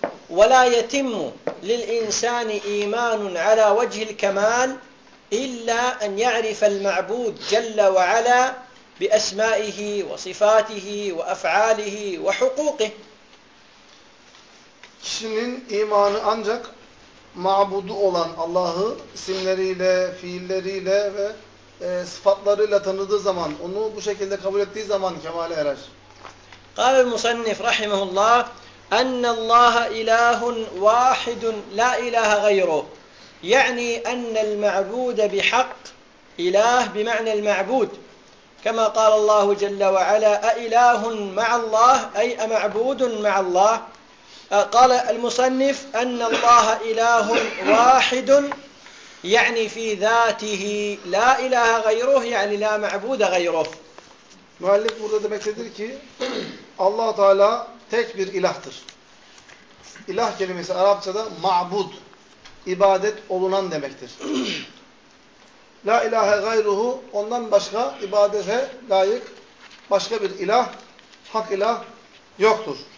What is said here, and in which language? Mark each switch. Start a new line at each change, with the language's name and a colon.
Arabic: وَلَا يَتِمُّ لِلْاِنْسَانِ اِيمَانٌ عَلَى وَجْهِ الْكَمَالِ اِلَّا اَنْ يَعْرِفَ الْمَعْبُودِ جَلَّ وَعَلَى بِأَسْمَائِهِ وَصِفَاتِهِ وَأَفْعَالِهِ وَحُقُوقِهِ
Turkish: Kişinin imanı ancak mabudu olan Allah'ı isimleriyle, fiilleriyle ve sıfatlarıyla tanıdığı zaman, onu bu şekilde kabul ettiği zaman kemale erer.
Arabic: قال المصنف رحمه الله أن الله إله واحد لا إله غيره يعني أن المعبود بحق إله بمعنى المعبود كما قال الله جل وعلا أإله مع الله أي أمعبود مع الله قال المصنف أن الله إله واحد يعني في ذاته لا إله غيره يعني لا معبود غيره
Turkish: مؤلف burada demek istedir ki Allah Teala tek bir ilahtır. İlah kelimesi Arapçada ma'bud, ibadet olunan demektir.
Arabic: La ilahe gayruhu,
Turkish: ondan başka ibadete layık başka bir ilah, hak ilah yoktur.